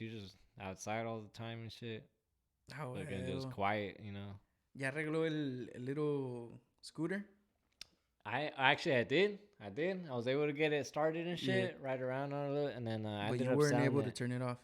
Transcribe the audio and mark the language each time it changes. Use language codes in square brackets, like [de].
[en] You're just outside all the time and shit. Oh, fucking just quiet, you know? [es] ¿Ya arregló el [en] little scooter? I did. I was able to get it started and shit, right around on it, and then I ended up But you weren't able to turn it off.